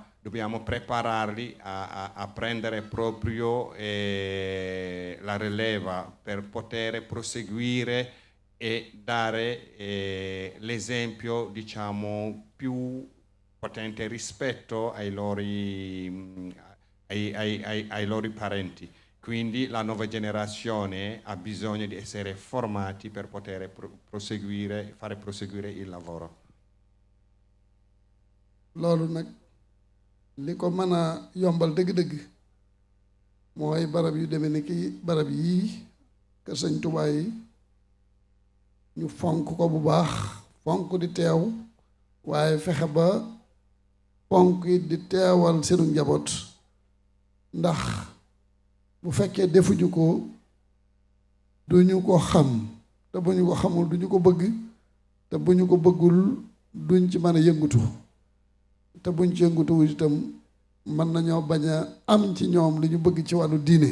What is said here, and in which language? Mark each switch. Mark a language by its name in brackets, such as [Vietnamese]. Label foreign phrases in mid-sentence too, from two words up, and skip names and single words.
[Italian] Dobbiamo prepararli a prendere proprio la rileva per poter proseguire e dare l'esempio, diciamo, più potente rispetto ai loro parenti. Quindi la nuova generazione ha bisogno di essere formati per poter fare proseguire il lavoro. [Wolof] loolu nag li ko mën a yombal dëgg-dëgg mooy barab yu demee ni ki barab yii kër Sëñ Tuubaa yi ñu fonk ko bu baax fonk di teew waaye fexe ba fonk it di teewal seenu njaboot ndax bu fekkee defuñu ko duñu ko xam te bu ñu ko xamul duñu ko bëgg te bu ñu ko bëggul duñ ci mën a yëngutu te buñ ci yëngutu itam mën nañoo bañ a am ci ñoom li ñu bëgg ci wàllu diine.